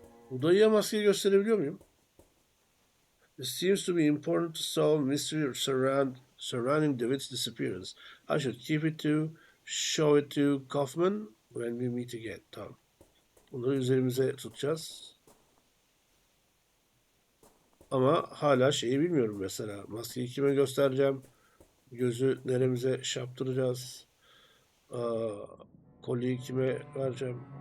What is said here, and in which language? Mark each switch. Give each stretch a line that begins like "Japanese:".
Turkish: Bu dayıya maskeyi gösterebiliyor muyum?
English: It seems to be important to solve mystery surrounding David's disappearance. I should keep it to show it to Kaufman when we meet again.
Turkish: Tamam. Bunları üzerimize tutacağız. Ama hala şeyi bilmiyorum mesela. Maskeyi kime göstereceğim? Gözü neremize şaptıracağız? Kolyeyi kime vereceğim?